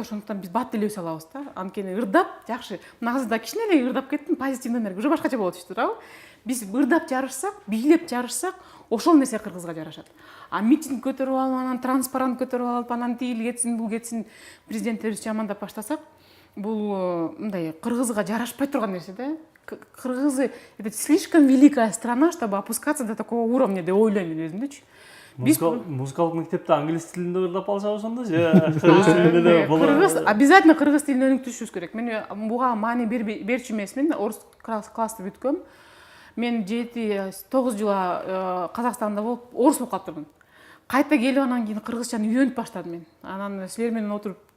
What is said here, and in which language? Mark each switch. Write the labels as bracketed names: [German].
[Kyrgyz] Ошондуктан биз бат деле өсө алабыз да. Анткени ырдап жакшы. Мына азыр да кичине эле ырдап кеттим, позитивный энергия уже башкача болот ишти, туурабы? Биз ырдап жарышсак, бийлеп жарышсак, ошол нерсе кыргызга жарашат. Митинг көтөрүп алып, анан транспарант көтөрүп алып, анан тигил кетсин, бул кетсин, президенттерибизди жамандап баштасак, бул мындай кыргызга жарашпай турган нерсе да. [Russian] Кыргызы это слишком великая страна, чтобы опускаться до такого уровня [Kyrgyz] деп ойлойм өзүмдөчү. Музыкалык мектепте англис тилинде ырдап алсак ошондо же кыргыз тилинде да болот. Кыргыз обязательно кыргыз тилин өнүктүрүшүбүз керек. Мен буга маани берчү эмесмин. Орус классты бүткөм. Мен 7-9 жылга Казакстанда болуп, орус болуп калып турдум. Кайта келип анан кийин кыргызчаны үйрөнүп баштадым мен. Анан силер менен отуруп